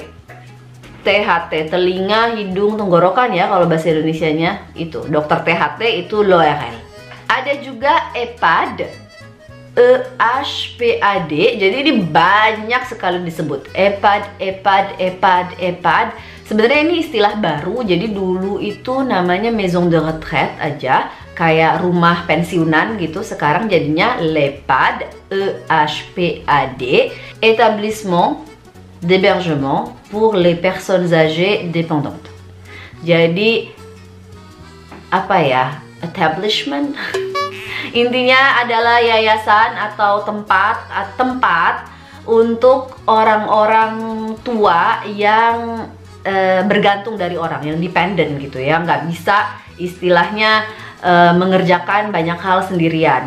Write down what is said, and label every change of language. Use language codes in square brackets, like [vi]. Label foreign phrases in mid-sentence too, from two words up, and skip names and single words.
[id] THT, telinga, hidung, tenggorokan ya kalau bahasa Indonesianya itu. Dokter THT itu l'ORL. Ada juga EPAD. EHPAD, jadi ini banyak sekali disebut EPAD. Sebenarnya ini istilah baru, jadi dulu itu namanya [fr] maison de retraite [id] aja, kayak rumah pensiunan gitu. Sekarang jadinya l'EPAD, [fr] EHPAD, établissement d'hébergement pour les personnes âgées dépendantes. [id] Jadi apa ya, establishment. Intinya adalah yayasan atau tempat untuk orang-orang tua yang bergantung dari orang, yang dependent gitu ya, nggak bisa istilahnya mengerjakan banyak hal sendirian.